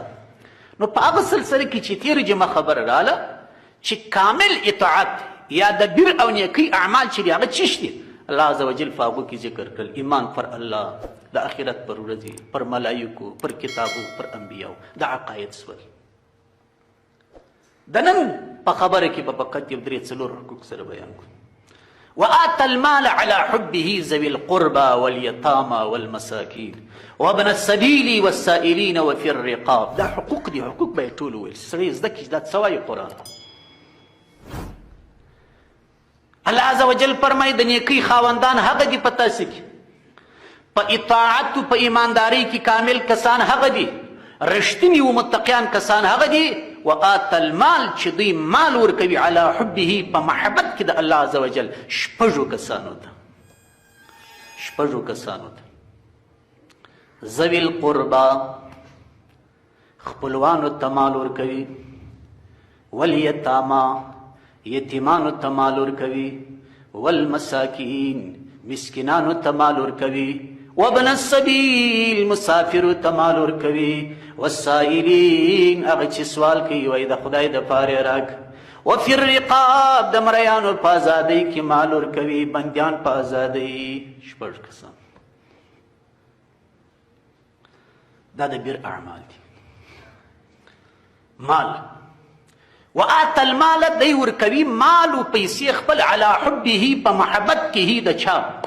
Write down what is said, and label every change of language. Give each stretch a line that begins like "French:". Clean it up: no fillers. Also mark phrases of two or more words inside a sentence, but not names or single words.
Pashto: نو په هغه سلسله کې چې تېره جمعه خبره راله چې کامل اطاعت یا د بر او نیکۍ اعمال چې دي هغه چیش دي، الله عزوجل په هغو کې ذکر کړل. ایمان پر الله، د آخرت پر ورځې، پر ملایکو، پر کتابو، پر انبیاو، د عقاید سول. د نن په خبره کې به فقط یو درې څلور حقوق سره بیان کړو.
Arabic: وآت المال على حبه ذوي القربى واليتامى والمساكين وابن السبيل والسائلين وفي الرقاب.
Pashto: دا حقوق دي، حقوق به یې ټول وویل. سړی زده کړي دا څه وایي قرآن. الله عزوجل فرمایي د نیکۍ خاوندان هغه دي په تاسې کې، په اطاعت و په ایماندارۍ کې کامل کسان هغه دي، رښتیني و متقیان کسان هغه دي.
Arabic: وآت المال
Pashto: چې دوی مال ورکوي
Arabic: علی حبه
Pashto: په محبت کې د الله عزوجل شپږو کسانو ته.
Arabic: ذوي القربى
Pashto: خپلوانو ته مال ورکوي، والیتاما یتیمانو ته مال ورکوي، والمساکین مسکینانو ته مال ورکوي،
Arabic: وابن السبیل
Pashto: مسافرو ته مال ورکوي، والسائلین هغه چې سوال کوي وایي د خدای دپاره راک،
Arabic: وفي الرقاب
Pashto: د مریانو په ازادۍ کې مال ورکوي، بندیان په ازادۍ. شپږ کسان دا د بر اعمال دي. مال
Arabic: وآت المال
Pashto: دی ورکوي مال و پیسې خپل
Arabic: علی حبه
Pashto: په محبت کې د چا.